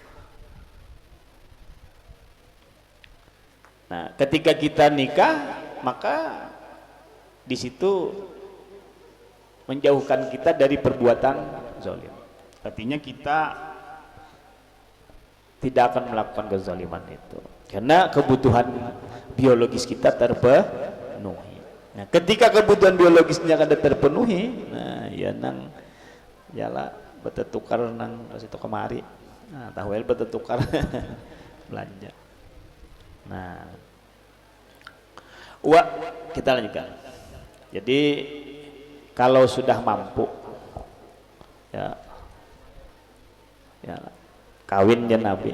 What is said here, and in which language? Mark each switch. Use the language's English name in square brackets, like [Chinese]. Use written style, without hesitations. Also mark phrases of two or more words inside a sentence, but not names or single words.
[Indonesian] Nah, ketika kita nikah, maka di situ menjauhkan kita dari perbuatan zalim. Artinya kita tidak akan melakukan kezaliman itu, karena kebutuhan biologis kita terpenuhi. [Banjar] Nah, ketika kebutuhan biologisnya kada terpenuhi, nah ya nang yalah bertukar nang situ kemari, nah tahu bertukar belanja. [Indonesian] Nah, kita lanjutkan. Jadi kalau sudah mampu, ya kawin ya Nabi.